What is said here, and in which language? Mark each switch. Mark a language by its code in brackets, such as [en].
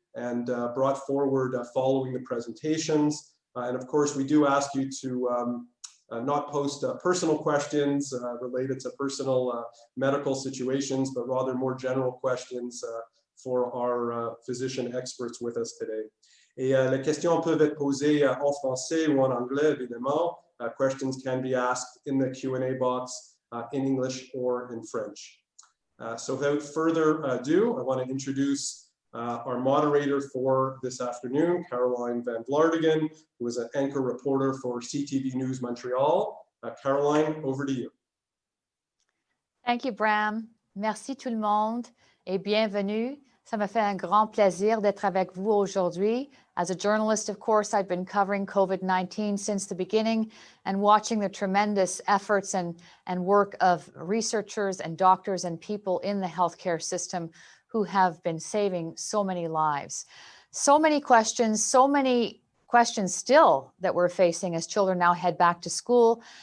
[en] and brought forward following the presentations. And of course, we do ask you to not post personal questions related to personal medical situations, but rather more general questions for our physician experts with us today. [fr] Et les questions peuvent être posées en français ou en anglais, évidemment. [en] Questions can be asked in the Q&A box in English or in French. So without further ado, I want to introduce our moderator for this afternoon, Caroline Van Vlartigen, who is an anchor reporter for CTV News Montreal. Caroline, over to you. Thank you, Bram. [fr] Merci tout le monde et bienvenue. Ça me fait un grand plaisir d'être avec vous aujourd'hui. [en] As a journalist, of course, I've been covering COVID-19 since the beginning and watching the tremendous efforts and work of researchers and doctors and people in the healthcare system who have been saving so many lives. So many questions still that we're facing as children now head back to school.